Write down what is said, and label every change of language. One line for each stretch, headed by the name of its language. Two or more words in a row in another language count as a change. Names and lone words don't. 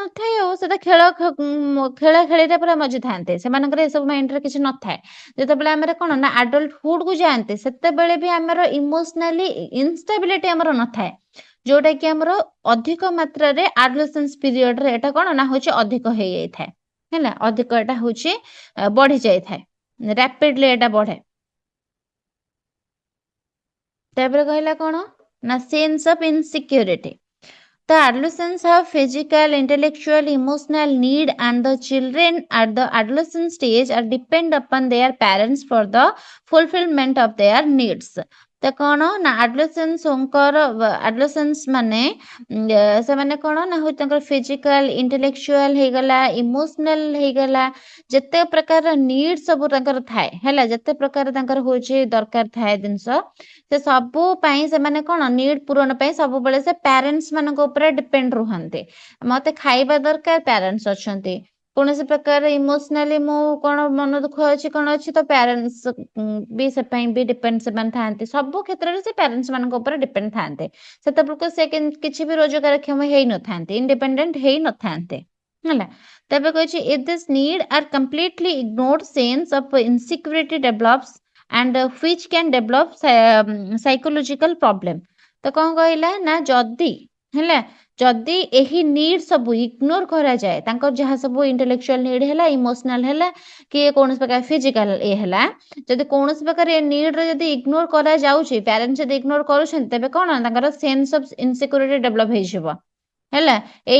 Odia: ନଥାଏ ଆଉ ସେଟା ଖେଳା ଖେଳିରେ ପୁରା ମଜିଥାନ୍ତି ସେମାନଙ୍କର ଏସବୁ ମାଇଣ୍ଡରେ କିଛି ନଥାଏ ଯେତେବେଳେ ଆମର କଣ ନା ଆଡଲ୍ଟହୁଡ କୁ ଯାଆନ୍ତି ସେତେବେଳେ ବି ଆମର
English: emotionally instability
Odia: ଆମର ନଥାଏ ଯୋଉଟା କି ଆମର ଅଧିକ ମାତ୍ରାରେ ଆଡୋଲେସେନ୍ସ ପିରିୟଡରେ ଏଟା କଣ ନା ହଉଛି ଅଧିକ ହେଇଯାଇଥାଏ ହେଲା ଅଧିକ ଏଟା ହଉଛି ବଢି ଯାଇଥାଏ ରାପିଡଲି ଏଟା ବଢେ ତାପରେ କହିଲା କଣ ନା
English: sense of insecurity The adolescents have physical, intellectual, emotional need and the children at the adolescent stage are depend upon their parents for the fulfillment of their needs.
Odia: ତ କଣ ନା ଆଡୋଲେସେନ୍ସ ମାନେ ସେମାନେ କଣ ନା ହଉଛି ତାଙ୍କର
English: physical intellectual
Odia: ହେଇଗଲା ଇମୋସନାଲ ହେଇଗଲା ଯେତେ ପ୍ରକାର ନିଡ୍ ସବୁ ତାଙ୍କର ଥାଏ ହେଲା ଯେତେ ପ୍ରକାର ତାଙ୍କର ହଉଛି ଦରକାର ଥାଏ ଜିନିଷ ସେ ସବୁ ପାଇଁ ସେମାନେ କଣ ନିଡ୍ ପୂରଣ ପାଇଁ ସବୁବେଳେ ସେ ପ୍ୟାରେଣ୍ଟସ୍ ମାନଙ୍କ ଉପରେ ଡିପେଣ୍ଡ ରୁହନ୍ତି ମତେ ଖାଇବା ଦରକାର ପ୍ୟାରେଣ୍ଟସ୍ ଅଛନ୍ତି କୌଣସି ପ୍ରକାର ଇମୋସନାଲି ମୁଁ କଣ ମନ ଦୁଃଖ ଅଛି କଣ ଅଛି ତ ପ୍ୟାରେଣ୍ଟସ୍ ବି ସେ ପାଇଁ ବି ଡିପେଣ୍ଡ ସେମାନେ ଥାଆନ୍ତି ସବୁ କ୍ଷେତ୍ରରେ ସେ ପ୍ୟାରେଣ୍ଟସ୍ ମାନଙ୍କ ଉପରେ ଡିପେଣ୍ଡ ଥାଆନ୍ତି ସେତେବେଳକୁ ସେ କିଛି ବି ରୋଜଗାରକ୍ଷମ ହେଇନଥାନ୍ତି ଇଣ୍ଡିପେଣ୍ଡେଣ୍ଟ ହେଇନଥାନ୍ତେ ହେଲା ତାପରେ କହିଛି
English: if this need are completely ignored sense of insecurity develops and which can develop psychological problem
Odia: ତ କଣ କହିଲା ନା ଯଦି ହେଲା ଯଦି ଏହି ନିଡ୍ ସବୁ ଇଗ୍ନୋର କରାଯାଏ ତାଙ୍କର ଯାହା ସବୁ
English: intellectual need
Odia: ହେଲା ଇମୋସନାଲ ହେଲା କି କୌଣସି ପ୍ରକାର ଫିଜିକାଲ ହେଲା ଯଦି କୌଣସି ପ୍ରକାର ଏ ନିଡ୍ରେ ଯଦି ଇଗ୍ନୋର କରାଯାଉଛି ପ୍ୟାରେଣ୍ଟସ୍ ଯଦି ଇଗ୍ନୋର କରୁଛନ୍ତି ତେବେ କଣ ତାଙ୍କର
English: sense of insecurity develop
Odia: ହେଇଯିବ ହେଲା ଏଇ